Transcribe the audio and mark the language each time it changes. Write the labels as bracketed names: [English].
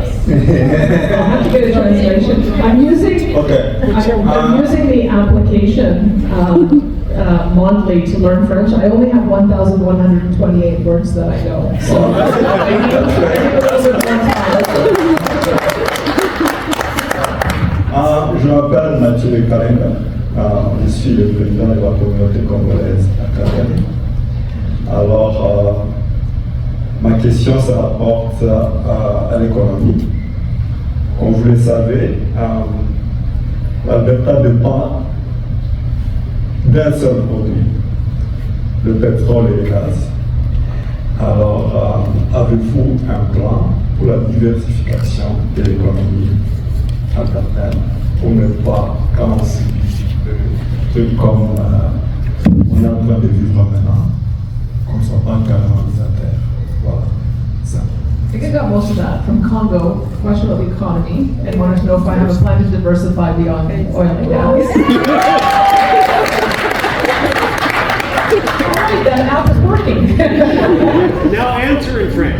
[English] I'll have to get a translation. I'm using, Okay. I'm using the application monthly to learn French. I only have 1,128 words that I know. So I need a little bit more time. [French] Je m'appelle Mathieu Karenga. Je suis le président de la communauté congolaise à Calgary. Alors, ma question se rapporte à l'économie. Comme vous le savez, l'Alberta dépend d'un seul produit, le pétrole et le gaz. Alors, avez-vous un plan pour la diversification de l'économie albertaine pour ne pas commencer des trucs comme on est en train de vivre maintenant, comme ça, en colonisateur. Voilà, ça. [English] I think I got most of that from Congo, question about the economy, and wanted to know if I have a plan to diversify beyond oil and gas. Alright, that app is working. Now answer in French.